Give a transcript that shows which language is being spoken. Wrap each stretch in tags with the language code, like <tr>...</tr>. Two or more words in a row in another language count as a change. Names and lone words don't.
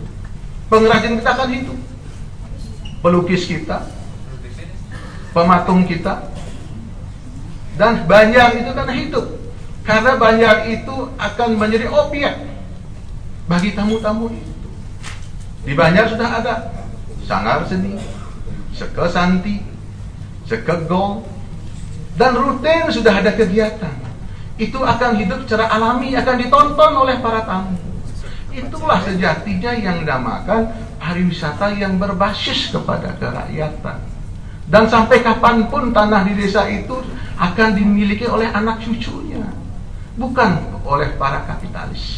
<id>Pengrajin kita kan hidup, pelukis kita, pematung kita, dan Banjar itu kan hidup, karena Banjar itu akan menjadi obyek bagi tamu-tamu itu. Di Banjar sudah ada sanggar seni, seke santi, seke gong, dan rutin sudah ada kegiatan. Itu akan hidup secara alami, akan ditonton oleh para tamu. Itulah sejatinya yang dinamakan pariwisata yang berbasis kepada kerakyatan. Dan sampai kapanpun tanah di desa itu akan dimiliki oleh anak cucunya, bukan oleh para kapitalis.</id>